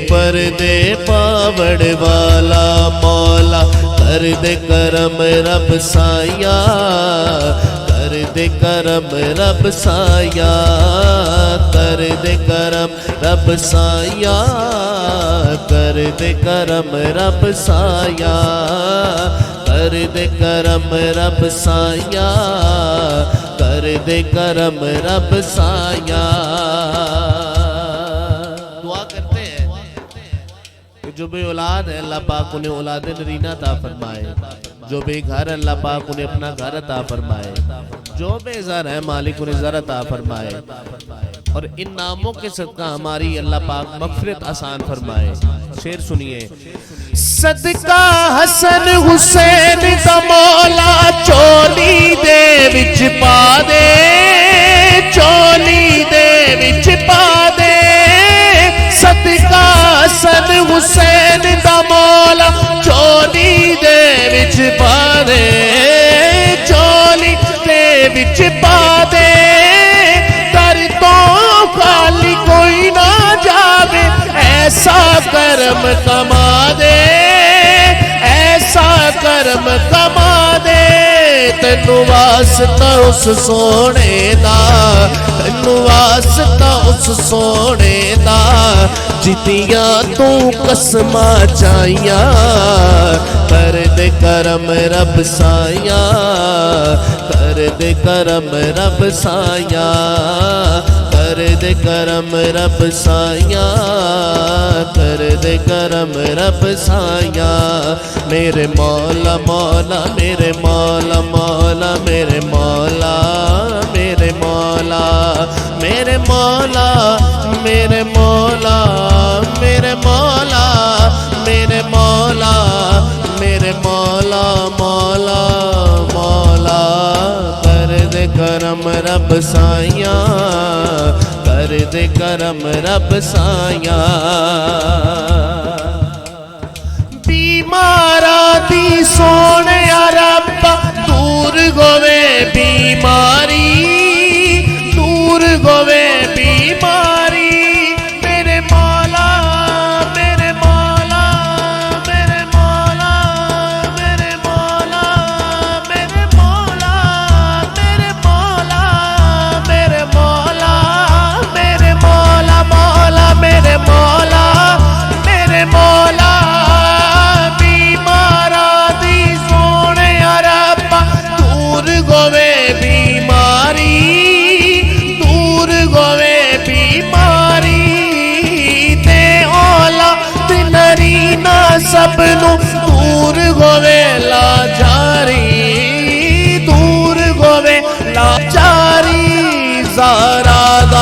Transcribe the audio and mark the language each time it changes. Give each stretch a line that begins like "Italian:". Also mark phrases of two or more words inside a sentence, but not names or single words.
Punjabi: کر دے پاوڑ والا مولا کر دے کرم رب سایا کر دے کرم رب سایا کر دے کرم رب سایا کر دے کرم رب سایا کر دے کرم رب سایا کر دے کرم رب سایا
Urdu: دعا کرتے ہیں کہ جو بے اولاد ہے اللہ پاک انہیں اولاد نرینہ عطا فرمائے جو بے گھر اللہ پاک انہیں اپنا گھر عطا فرمائے جو بے زر ہے مالک انہیں زر عطا فرمائے اور ان ناموں کے صدقہ ہماری اللہ پاک مغفرت آسان فرمائے شعر سنیے صدقہ حسن
Punjabi: حسین دا مولا چولی دے وچ پا دے چولی دے وچ پا دے صدقہ حسن حسین دا مولا چولی دے وچ پا دے چولی دے وچ پا دے در تو خالی کوئی نہ جاوے ایسا کرم کما دے ایسا کرم کما دے تینو واسطہ اس سونے دا تینو واسطہ اس سونے دا جتیاں تو قسماں چاہیاں کر دے کرم رب سایا کر دے کرم رب سایا کر دے کرم رب سایا کر دے کرم رب سایا میرے مولا مولا میرے مولا مولا میرے مولا میرے مولا میرے مولا میرے مولا میرے مولا میرے مولا میرے مولا مولا مولا کر دے کرم رب سایا کر دے کرم رب سایا بیمارا دی سونے رب دور گوے بیماری دور گوے بیماری میرے مولا میرے مولا میرے مولا میرے مولا میرے مولا میرے مولا میرے مولا میرے مولا مولا میرے مولا میرے مولا گوے بیماری دور گوے بیماری تے اولاد نرینہ سب نو دور گوے لاچاری دور گوے لاچاری زہرا دا